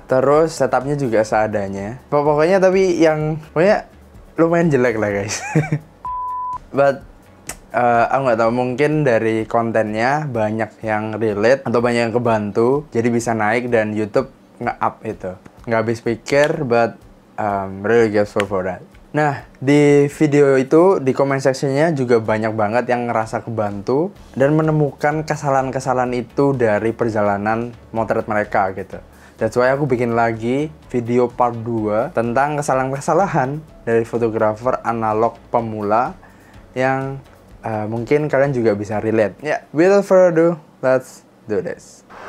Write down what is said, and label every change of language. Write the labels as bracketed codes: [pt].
[id] Terus setupnya juga seadanya. Pokoknya tapi pokoknya lumayan jelek lah guys. [en] But [id] aku nggak tahu, mungkin dari kontennya banyak yang relate atau banyak yang kebantu, jadi bisa naik dan YouTube nge-up itu. Nggak habis pikir, [en] but really grateful for that. [id] Nah, di video itu, di comment section-nya juga banyak banget yang ngerasa kebantu dan menemukan kesalahan-kesalahan itu dari perjalanan motret mereka gitu. [en] That's why [id] aku bikin lagi video part 2 tentang kesalahan-kesalahan dari fotografer analog pemula yang mungkin kalian juga bisa relate. [en] Ya, without further ado, let's do this.